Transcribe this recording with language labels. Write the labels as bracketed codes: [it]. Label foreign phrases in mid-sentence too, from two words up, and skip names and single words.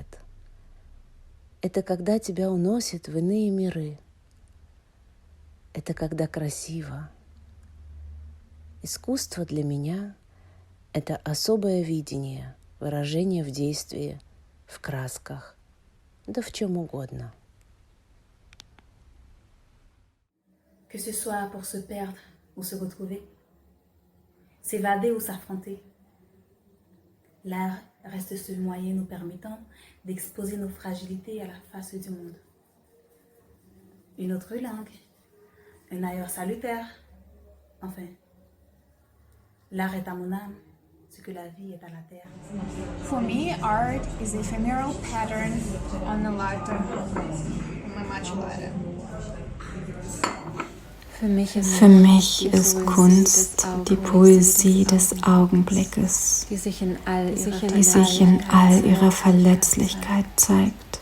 [ru] Это когда тебя уносит в иные миры. Это когда красиво. Искусство для меня – это особое видение, выражение в действии, в красках, да в чем угодно. [fr] Que ce soit pour se perdre ou se retrouver, s'évader ou s'affronter, l'art reste ce moyen nous permettant d'exposer nos fragilités à la face du monde. Une autre langue, un ailleurs salutaire, enfin, l'art est à mon âme, ce que la vie est à la terre. [en] For me, art is the ephemeral pattern on the lighter, on my machuada. [de] Für mich ist Kunst die Poesie des Augenblickes, die sich in all ihrer Verletzlichkeit zeigt.